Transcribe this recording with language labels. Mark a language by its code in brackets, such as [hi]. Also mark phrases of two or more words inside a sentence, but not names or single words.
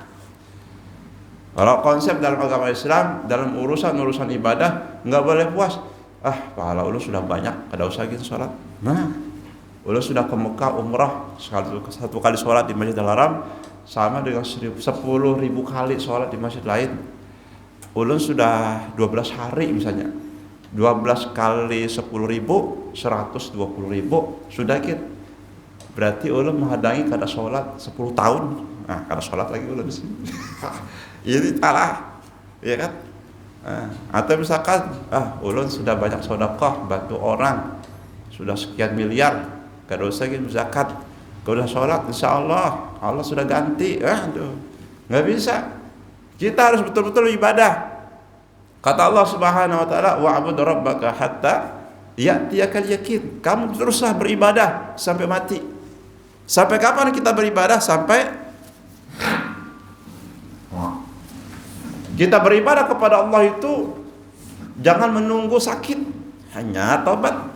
[id] Kalau konsep dalam agama Islam, dalam urusan ibadah, nggak boleh puas. [bjn] Pahala ulun sudah banyak, kada usah gitu sholat. Nah, ulun sudah ke Mekah umrah, satu kali sholat di Masjidil Haram sama dengan 10.000 kali sholat di masjid lain. Ulun sudah 12 hari misalnya, 12 kali 10.000, 120.000, sudah gitu. Berarti ulun menghadangi kada sholat 10 tahun. Nah, kada sholat lagi ulun di sini. [id] Ini salah, ya kan? [bjn] Atau misalkan, ulun sudah banyak sedekah, bantu orang, sudah sekian miliar, kada usah gitu zakat, kada usah sholat, [ar] إن شاء الله [bjn] sudah ganti. [id] Nggak bisa. Kita harus betul-betul ibadah. Kata [ar] الله سبحانه وتعالى, واعبد ربك حتى يأتيك اليقين. [id] Kamu teruslah beribadah sampai mati. Sampai kapan kita beribadah? Sampai kita beribadah kepada Allah itu jangan menunggu sakit, hanya taubat.